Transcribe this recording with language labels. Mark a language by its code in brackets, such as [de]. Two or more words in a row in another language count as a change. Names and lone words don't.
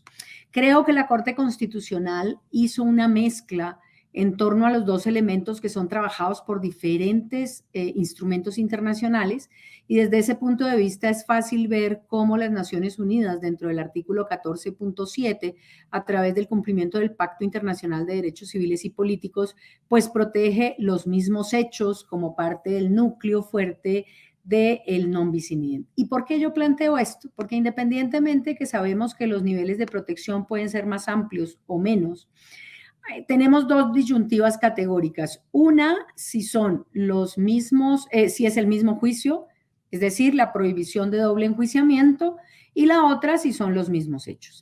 [es] Creo que la Corte Constitucional hizo una mezcla en torno a los dos elementos que son trabajados por diferentes instrumentos internacionales, y desde ese punto de vista es fácil ver cómo las Naciones Unidas, dentro del artículo 14.7, a través del cumplimiento del Pacto Internacional de Derechos Civiles y Políticos, pues protege los mismos hechos como parte del núcleo fuerte del [la] non bis in idem. [es] ¿Y por qué yo planteo esto? Porque independientemente que sabemos que los niveles de protección pueden ser más amplios o menos, tenemos dos disyuntivas categóricas. Una, si son los mismos, si es el mismo juicio, es decir, la prohibición de doble enjuiciamiento, y la otra, si son los mismos hechos.